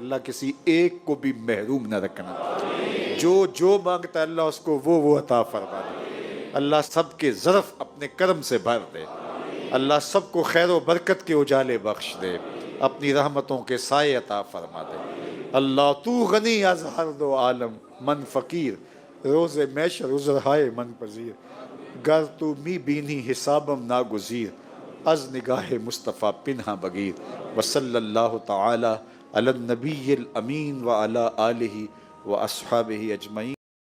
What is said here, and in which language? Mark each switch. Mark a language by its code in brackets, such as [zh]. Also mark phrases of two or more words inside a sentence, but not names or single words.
[ur] اللہ کسی ایک کو بھی محروم نہ رکھنا، جو مانگتا ہے اللہ اس کو وہ عطا فرما دے۔ اللہ سب کے ظرف اپنے کرم سے بھر دے، اللہ سب کو خیر و برکت کے اجالے بخش دے، اپنی رحمتوں کے سائے عطا فرما دے۔ [fa] اللہ تو غنی از ہر دو عالم، من فقیر روز محشر عذرہائے من پذیر، گر تو می بینی حسابم ناگزیر، از نگاہ مصطفیٰ پنہا بگیر۔ [ar] وصلی اللہ تعالی علی النبی الامین وعلی آلہ واصحابہ اجمعین۔